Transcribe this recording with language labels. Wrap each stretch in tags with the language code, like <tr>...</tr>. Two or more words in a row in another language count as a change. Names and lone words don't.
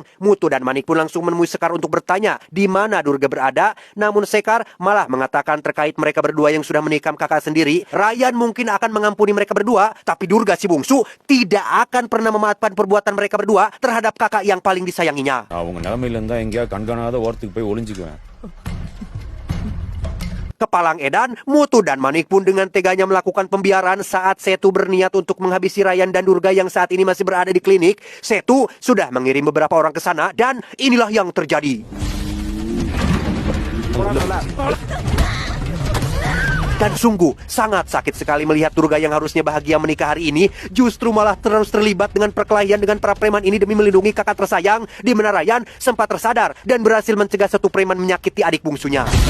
<id>Mutu dan Manik pun langsung menemui Sekar untuk bertanya di mana Durga berada. Namun Sekar malah mengatakan terkait mereka berdua yang sudah menikam kakak sendiri, Ryan mungkin akan mengampuni mereka berdua, tapi Durga si bungsu tidak akan pernah memaafkan perbuatan mereka berdua terhadap kakak yang paling disayanginya.</id> <ta>அவங்க நிலைமையில இருந்தா எங்கேயாவது கண்காணாத ஓரத்துக்கு போய் ஒளிஞ்சுக்குவேன்.</ta> <id>Kepalang edan, Mutu dan Manik pun dengan teganya melakukan pembiaran saat Setu berniat untuk menghabisi Ryan dan Durga yang saat ini masih berada di klinik. Setu sudah mengirim beberapa orang ke sana dan inilah yang terjadi. Dan sungguh sangat sakit sekali melihat Durga yang harusnya bahagia menikah hari ini justru malah terus terlibat dengan perkelahian dengan para preman ini demi melindungi kakak tersayang, di mana Ryan sempat tersadar dan berhasil mencegah satu preman menyakiti adik bungsunya.</id>